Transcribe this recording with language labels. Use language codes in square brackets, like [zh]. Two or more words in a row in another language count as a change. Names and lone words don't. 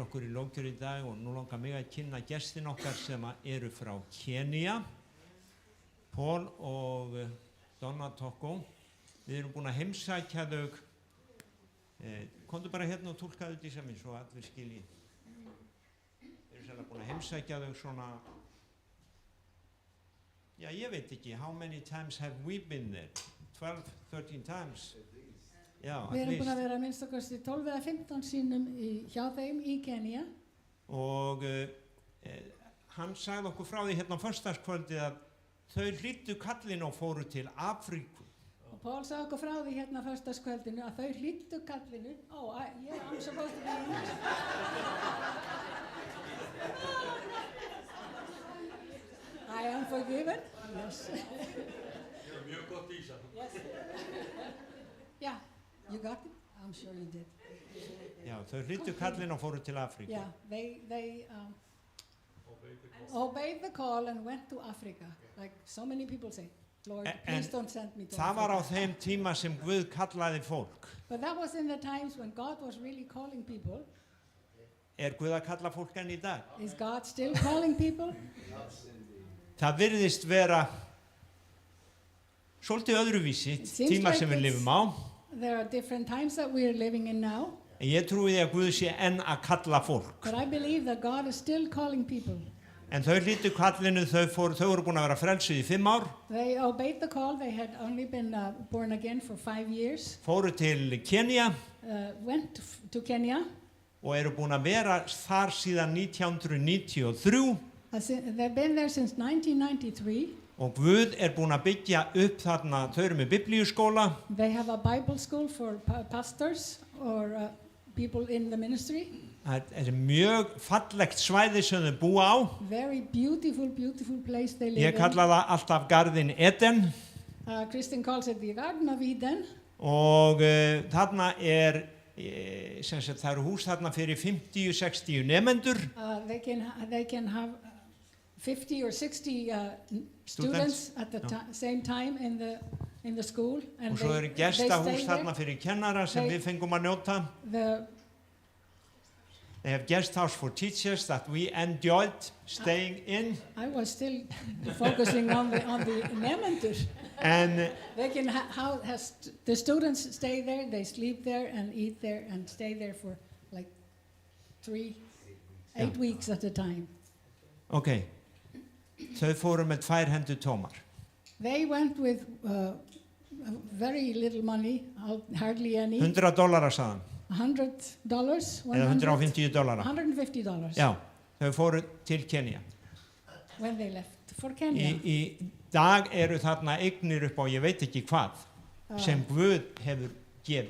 [is] okkur í lókjör í dag, og nú langar mig að kynna gestin okkar sem að eru frá Kenía, Paul og Donna Toko. Við erum búin að heimsækja þau. Komdu bara hérna og túlkaðu Dísa mín svo allir skilji. Við erum sérlega búin að heimsækja þau svona, já ég veit ekki, [en] how many times have we been there? 12, 13 times? [is] Já, Við erum búin að vera minnst okkar 12 eða 15 sinnum hjá þeim í Kenía. Og hann sagði okkur frá því hérna á föstudagskvöldi að þau hlýddu kallinu og fóru til Afríku. Og Paul sagði okkur frá því hérna á föstudagskvöldinu að þau hlýddu kallinu. [en] I'm supposed to be in this. I am forgiven. Yes. [is] You're mjög gott Dísa. [en] Yes. Yeah, you got it? I'm sure you did. [is] Já, þau hlýddu kallinu og fóru til Afríku. [en] Yeah, they obeyed the call and went to Africa, like so many people say. Lord, please don't send me to [is] Það var á Africa. þeim tíma sem Guð kallaði fólk. [en] But that was in the times when God was really calling people. [is] Guð að kalla fólk enn í dag? [en] Is God still calling people? [is] Það virðist vera svolítið öðruvísi [en] seems [is] tíma [en] like [is] sem við [en] it's- [is] lifum á. [en] There are different times that we are living in now, [is] En ég trúi því að Guð sé enn að kalla fólk. [en] but I believe that God is still calling people. [is] En þau hlýttu kallinu, þau voru búin að vera frelsuð í 5 ár, [en] They obeyed the call. They had only been born again for 5 years. [is] fóru til Kenya [en] Went to Kenya. [is] og eru búin að vera þar síðan 1993 [en] They've been there since 1993. [is] og Guð er búin að byggja upp þarna, þau eru með biblíuskóla [en] They have a Bible school for pastors or people in the ministry. [is] það er mjög fallegt svæði sem þau búa á. [en] Very beautiful, beautiful place they live [is] Ég kalla það alltaf Garðin Eden [en] in. Kristen calls it the Garden of Eden. [is] og þarna sem sagt, það eru hús þarna fyrir 50-60 nemendur. [en] They can have 50 or 60 students at the same time in the school, and [is] Og svo eru [en] they [is] gestahús [en] stay [is] þarna [en] there. [is] fyrir kennara sem [en] They- [is] við fengum að njóta. [en] They have guest house for teachers that we enjoyed staying in. I was still focusing on the nemendur. And They can the students stay there, they sleep there and eat there and stay there for like 8 weeks at a time. [is] ok, þau fóru með 2 hendur tómar. [en] They went with very little money, hardly any. [is] $100 sagðan, $100, eða $150. $150 Já, þau fóru til Kenya. [en] when they left for Kenya. [is] Í dag eru þarna eignir upp á ég veit ekki hvað sem Guð hefur gefið.